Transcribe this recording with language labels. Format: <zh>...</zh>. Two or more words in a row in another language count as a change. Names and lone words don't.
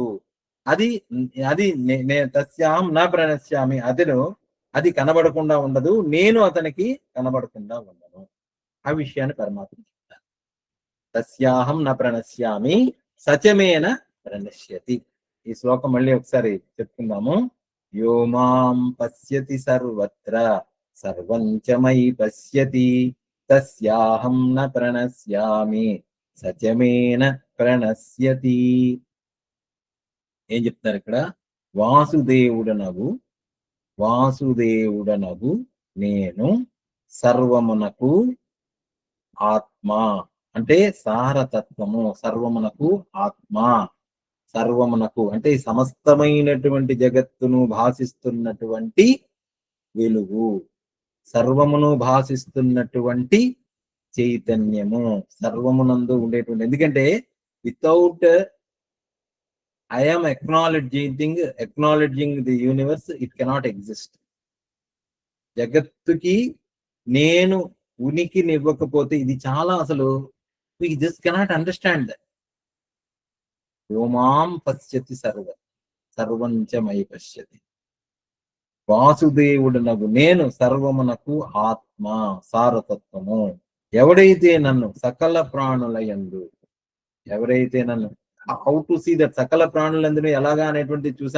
<te>అది అది</te> <sa>తస్యాహం నా ప్రణశ్యామి,</sa> <te>అది కనబడకుండా ఉండదు, నేను అతనికి కనబడకుండా ఉండను. ఆ విషయాన్ని పరమాత్మ చెప్తారు.</te> <sa>తస్యాహం న ప్రణశ్యామి సచమేన ప్రణశ్యతి.</sa> <te>ఈ శ్లోకం మళ్ళీ ఒకసారి చెప్పుకుందాము.</te> <sa>యో మాం పశ్యతి సర్వత్ర సర్వం చ మయి పశ్యతి తస్యాహం న ప్రణశ్యామి సచమేన ప్రణశ్యతి.</sa> <te>ఏం చెప్తారు ఇక్కడ? వాసుదేవుడనగు నేను సర్వమునకు ఆత్మ అంటే సారతత్వము, సర్వమునకు ఆత్మ, సర్వమునకు అంటే సమస్తమైనటువంటి జగత్తును భాషిస్తున్నటువంటి వెలుగు, సర్వమును భాషిస్తున్నటువంటి చైతన్యము, సర్వమునందు ఉండేటువంటి.</te> <en>ఎందుకంటే వితౌట్ I am acknowledging the universe, it cannot exist.</en> <te>జగత్తుకి నేను ఉనికినివ్వకపోతే ఇది చాలా అసలు</te> <en>we just cannot understand that.</en> <sa>వ్యోమాం పశ్యతి సర్వంచ మయి పశ్యతి.</sa> <te>వాసుదేవుడునగు నేను సర్వమునకు ఆత్మ, సారతత్వము. ఎవడైతే నన్ను సకల ప్రాణుల యందు, ఎవరైతే నన్ను,</te> <en>how to see that</en> <te>సకల ప్రాణులందును ఎలాగా అనేటువంటి చూసాం.</te>